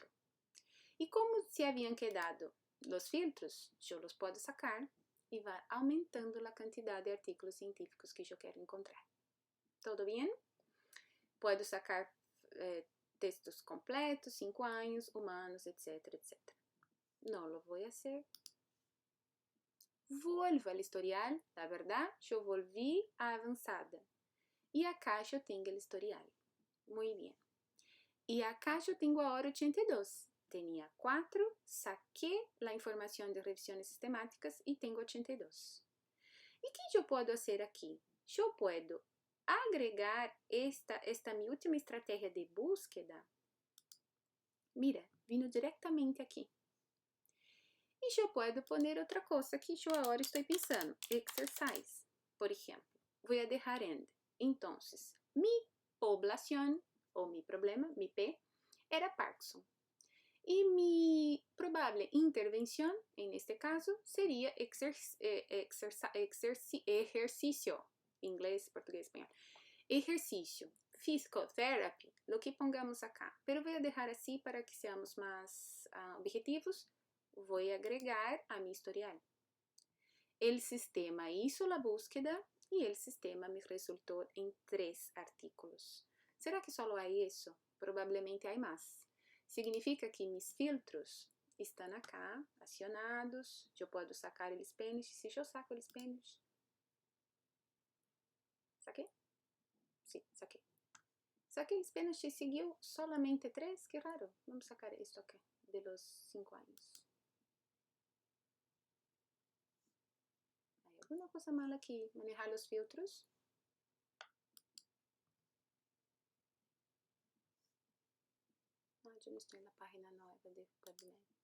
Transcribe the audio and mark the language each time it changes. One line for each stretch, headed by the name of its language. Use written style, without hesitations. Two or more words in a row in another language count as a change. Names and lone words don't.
Portuguese: E como se haviam quedado os filtros, eu os posso sacar e vai aumentando a quantidade de artigos científicos que eu quero encontrar. Tudo bem? Posso sacar textos completos, 5 anos, humanos, etc, etc. Não lo vou fazer. Volvo ao historial,
Spanish: la verdad,
Portuguese: eu volvi a avançada. E acá eu tenho o historial. Muito bem. E acá eu tenho a hora 82. Tinha 4, saquei a informação de revisões sistemáticas e tenho 82. E o que eu posso fazer aqui? Eu posso agregar esta minha última estratégia de búsqueda. Mira, vindo diretamente aqui. E eu posso pôr outra coisa que eu agora estou pensando. Exercise, por exemplo. Vou deixar end. Então, mi poblação, ou mi problema, mi P, era Parkinson. E mi provável intervenção, neste caso, seria exercício. Inglês, português, espanhol. Exercício,
English: physical therapy,
Spanish: lo que pongamos acá.
Portuguese: Pero vou deixar assim para que seamos mais objetivos. Vou agregar
Spanish: a mi historial. El sistema hizo la búsqueda y el sistema me resultó en 3 artículos. ¿Será que solo hay eso? Probablemente hay más. Significa que mis filtros estão acá, acionados.
Portuguese: Eu posso sacar o Spanish. Se eu saco o Spanish... ¿Saquei? Sim, saquei. Saquei o Spanish e seguiu solamente 3? Que raro. Vamos sacar isto aqui,
Spanish: de los
Portuguese: 5 anos. Hay alguma coisa mal aqui. Manejar os filtros. Eu não estou na página nova de PubMed.